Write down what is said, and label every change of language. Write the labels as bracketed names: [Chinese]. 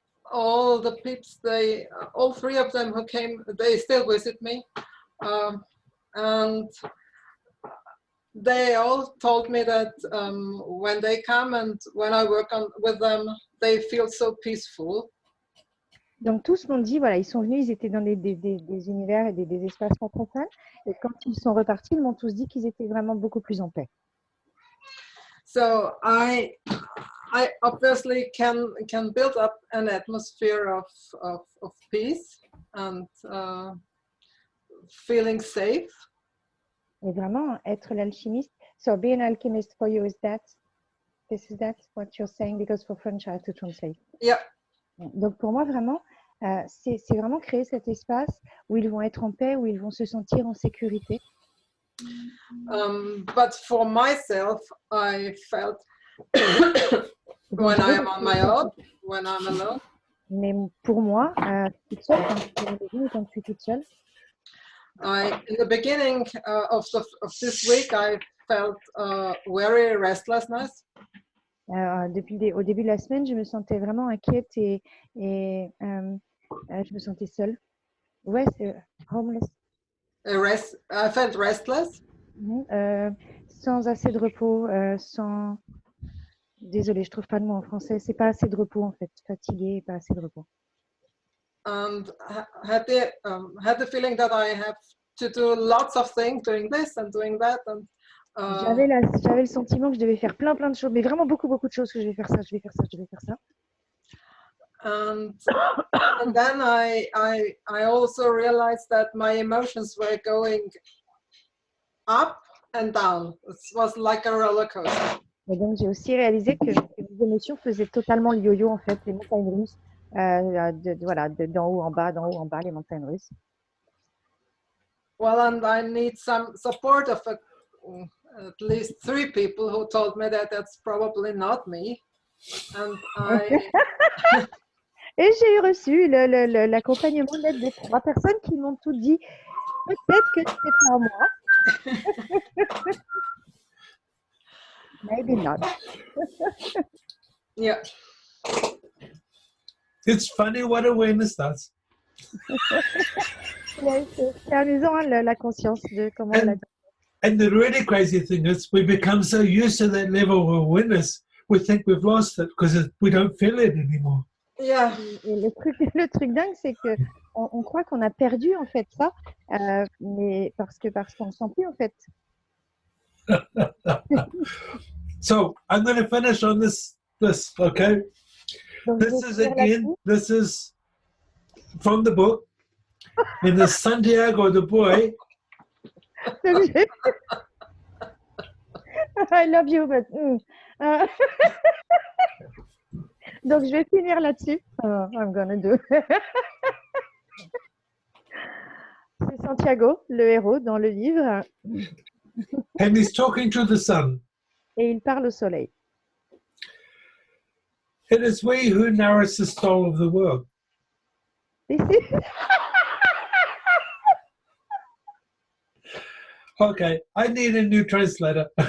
[English] All the peeps, all 3 of them who came, they still visit me. And they all told me that when they come and when I work with them, they feel so peaceful. [French] Donc tous m'ont dit, voilà, ils sont venus, ils étaient dans des univers et des espaces pas très fun. Et quand ils sont repartis, ils m'ont tous dit qu'ils étaient vraiment beaucoup plus en paix. [English] So I obviously can build up an atmosphere of peace and feeling safe. [French] Et vraiment, être l'alchimiste. [English] So being an alchemist for you is that what you're saying? Because for French, I have to translate. Yeah. [French] Donc pour moi, vraiment, C'est vraiment créer cet espace où ils vont être en paix, où ils vont se sentir en sécurité. [English] But for myself, I felt [French] Donc, [English] when [French] je [English] I [French] veux [English] am on my own, when I'm alone, [French] Mais pour moi, toute seule, quand je suis à la maison et quand je suis toute seule, [English] in the beginning of this week, I felt very restlessness. [French] au début de la semaine, je me sentais vraiment inquiète et je me sentais seule. Ouais, c'est homeless. [English] I felt restless. [French] Sans assez de repos, sans... Désolée, je trouve pas de mot en français. C'est pas assez de repos en fait. Fatiguée et pas assez de repos. [English] And had the feeling that I have to do lots of things, doing this and doing that. And [French] j'avais le sentiment que je devais faire plein de choses, mais vraiment beaucoup de choses, que je vais faire ça, je vais faire ça, je vais faire ça. [English] And then I also realized that my emotions were going up and down. It was like a roller coaster. [French] Et donc j'ai aussi réalisé que mes émotions faisaient totalement le yo-yo en fait, les montagnes russes, voilà, d'en haut en bas, les montagnes russes. [English] Well, and I need some support of at least 3 people who told me that that's probably not me. And [French] Et j'ai reçu l'accompagnement d'aide de 3 personnes qui m'ont tout dit. Peut-être que c'est pas moi. [English] Maybe not. Yeah. It's funny what awareness does. [French] C'est amusant hein, la conscience de comment elle a dit. [English] And the really crazy thing is we become so used to that level of awareness, we think we've lost it because we don't feel it anymore. Yeah. [French] Et le truc dingue, c'est que on croit qu'on a perdu en fait ça, mais parce qu'on ne sent plus en fait. [English] So I'm going to finish on this, okay? [French] Donc, [English] This is from the book. In the Santiago the boy. I love you, but [French] donc je vais finir là-dessus. [English] I'm gonna do. [French] C'est Santiago, le héros dans le livre. [English] And he's talking to the sun. [French] Et il parle au soleil. [English] It is we who nourish the soul of the world. Okay, I need a new translator.